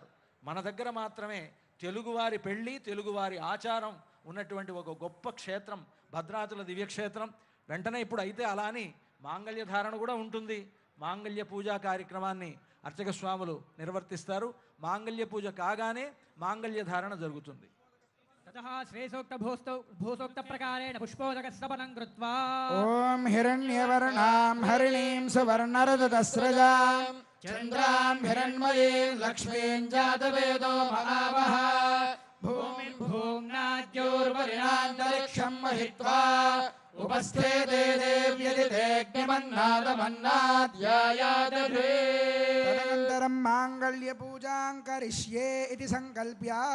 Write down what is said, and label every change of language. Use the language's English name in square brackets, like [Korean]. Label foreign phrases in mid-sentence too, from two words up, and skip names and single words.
[Telugu] మన దగ్గర మాత్రమే తెలుగువారి పెళ్ళి, తెలుగువారి ఆచారం ఉన్నటువంటి ఒక గొప్ప క్షేత్రం భద్రాచల దివ్యక్షేత్రం. వెంటనే ఇప్పుడు అయితే అలా అని మాంగళ్య ధారణ కూడా ఉంటుంది. మాంగళ్య పూజా కార్యక్రమాన్ని అర్చక స్వాములు నిర్వర్తిస్తారు. మాంగళ్య పూజ కాగానే మాంగళ్య ధారణ జరుగుతుంది. [Sanskrit] ततः श्रेयसोक्त भूसोक्त प्रकारेण पुष्पोदकस्तपनं कृत्वा ఓం హిరణ్యవర్ణాం హరిణీం సువర్ణరజతస్రజాం చంద్రాం హిరణ్మయీం లక్ష్మీం జాతవేదో మహావహ భూమిర్భూమ్నాద్యోర్వరిణాంతరిక్షం మహిత్వా ఉపస్థే దేవ్యదిదేగ్నిమన్నాదమన్నాద్యాయాదధే తదనంతరం మాంగళ్య పూజాం కరిష్యే ఇతి సంకల్ప్య